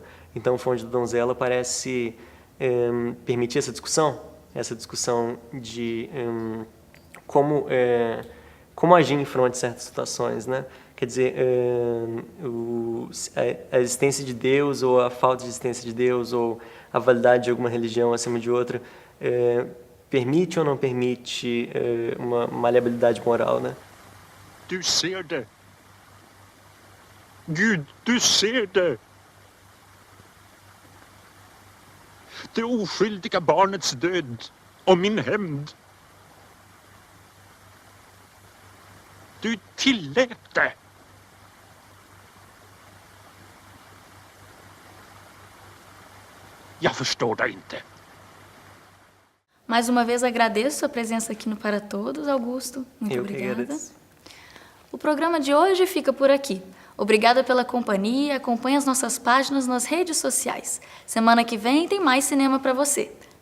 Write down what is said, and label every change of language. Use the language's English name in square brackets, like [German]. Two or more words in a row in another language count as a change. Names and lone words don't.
[Portuguese] Então, o Fonte da Donzela parece permitir essa discussão de como agir em frente a certas situações, né? Quer dizer, a existência de Deus ou a falta de existência de Deus ou a validade de alguma religião acima de outra permite ou não permite uma maleabilidade moral, né? [Swedish] Du ser det. Gud, du ser det. Det oskyldiga barnets död och min hämnd. Du tillät det. Jag förstår dig inte. [Portuguese] Mais uma vez agradeço a presença aqui no Para Todos, Augusto. Muito obrigada. O programa de hoje fica por aqui. Obrigada pela companhia, acompanhe as nossas páginas nas redes sociais. Semana que vem tem mais cinema para você.